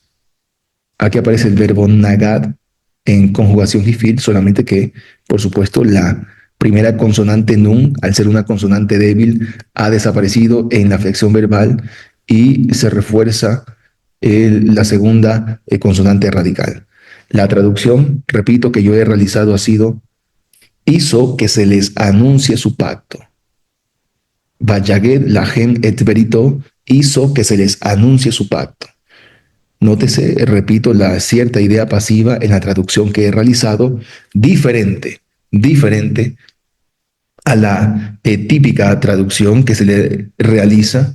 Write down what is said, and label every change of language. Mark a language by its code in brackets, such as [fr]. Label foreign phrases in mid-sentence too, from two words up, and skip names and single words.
[es] Aquí aparece el verbo nagad en conjugación jifil, solamente que, por supuesto, la primera consonante nun, al ser una consonante débil, ha desaparecido en la flexión verbal y se refuerza la segunda consonante radical. La traducción, repito, que yo he realizado ha sido, hizo que se les anuncie su pacto. [he] ויגד להם את בריתו, [es] hizo que se les anuncie su pacto. Nótese, repito, la cierta idea pasiva en la traducción que he realizado, diferente a la típica traducción que se le realiza.